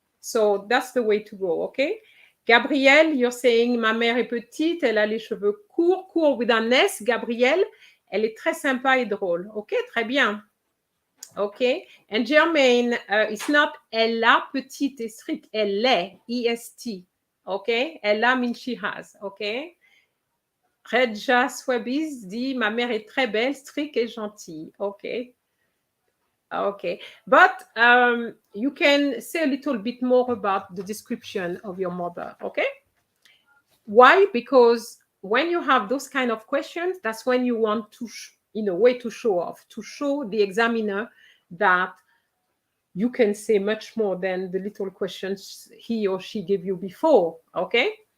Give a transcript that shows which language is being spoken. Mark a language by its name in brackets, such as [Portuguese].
[English] So that's the way to go, okay? Gabrielle, you're saying, [French] ma mère est petite, elle a les cheveux courts, [English] courts with an S. [French] Gabrielle, elle est très sympa et drôle. Ok, très bien. Ok. [English] And Germaine, it's not [French] elle a petite et strict, elle est, E-S-T. Ok. Elle a [English] means she has. Ok. [French] Redja Swabis dit, ma mère est très belle, stricte et gentille. [English] Ok. Okay, but you can say a little bit more about the description of your mother, okay? Why? Because when you have those kind of questions, that's when you want to, in a way, to show off, to show the examiner that you can say much more than the little questions he or she gave you before, okay?